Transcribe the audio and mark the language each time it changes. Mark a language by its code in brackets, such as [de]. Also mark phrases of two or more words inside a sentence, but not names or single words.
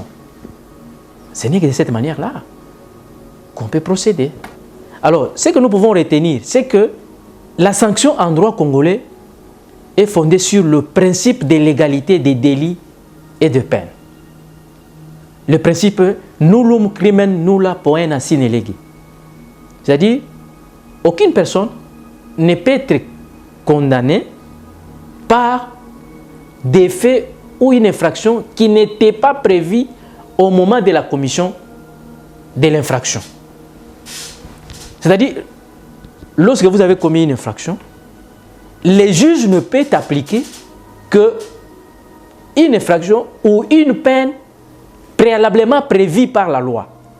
[fr] Ce n'est que de cette manière-là qu'on peut procéder. Alors, ce que nous pouvons retenir, c'est que la sanction en droit congolais est fondée sur le principe de l'égalité des délits et de peines. Le principe [la] nullum crimen nulla poena sine lege. [fr] C'est-à-dire, aucune personne ne peut être condamnée par des faits ou une infraction qui n'était pas prévue au moment de la commission de l'infraction. C'est-à-dire, lorsque vous avez commis une infraction, les juges ne peuvent appliquer qu'une infraction ou une peine préalablement prévue par la loi.